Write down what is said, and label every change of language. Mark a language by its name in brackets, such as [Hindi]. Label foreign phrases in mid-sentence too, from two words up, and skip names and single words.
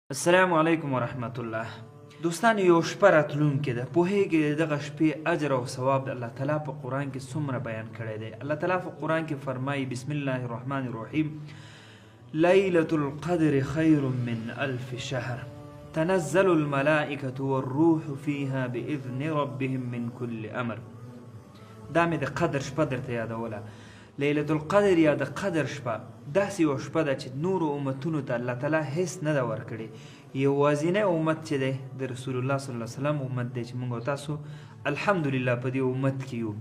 [Arabic] السلام علیکم ورحمت الله. [Pashto] دوستان، یو شپه راتلونکې ده. پوهېږئ دغه شپې اجر او ثواب د الله تعالی په قرآن کې څومره بیان کړی دی. الله تعالی په قرآن کې فرمایي [Arabic] بسم الله الرحمن الرحیم لیلة القدر خیر من الف شهر تنزل الملائکة والروح فیها بإذن ربهم من کل امر. [Pashto] دا مې د قدر شپه درته یادوله. [Arabic] لیلة القدر [Pashto] یا د قدر شپه داسې یوه شپه ده چې نورو امتونو ته الله تعالی هیڅ نه ده ورکړې. یوازینی امت چې دی د رسول الله [Arabic] صلی الله علیه وسلم [Pashto] امت دی چې موږ او تاسو الحمدلله په دې امت کې یو.